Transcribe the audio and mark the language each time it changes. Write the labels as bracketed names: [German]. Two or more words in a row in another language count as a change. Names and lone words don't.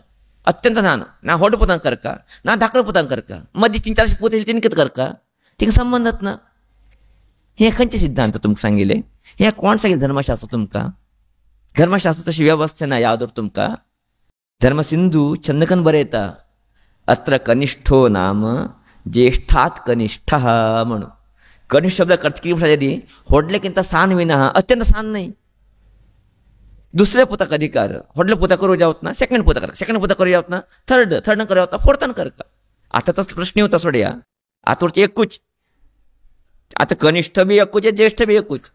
[Konkani] अत्यंत ल्हान ना व्हड पोतांक करका ना धाकलो पोतांक करका, मदीं 3-4 पोत येयले तेणी कितें करका, तिका संबंधच ना. हे खंयचे सिद्धांत तुमकां सांगिल्ले, हे कोण सांगिल्लें धर्मशास्त्र तुमकां. धर्मशास्त्र तशी व्यवस्था ना याद तुमकां. धर्मसिंधू चंदकन बरयता [Sanskrit] अत्र कनिष्ठो नाम ज्येष्ठात [Konkani] कनिष्ठ म्हणून. कनिष्ठ शब्द अर्थ कितें म्हणटा, व्हडलेकिंत सान विना, अत्यंत सान नाही. दुसऱ्या पोताक अधिकार, व्हडले पोता करूं जावत ना, सेकंड पोता करता, सेकंड पोता करूं जावत ना, थर्ड करूं जावत ना, फोर्थान करता. आतां तसलो प्रश्न येवता सोडया. आतां एकूच, आतां कनिष्ठ बी एकूच, ज्येष्ठ बी एकूच.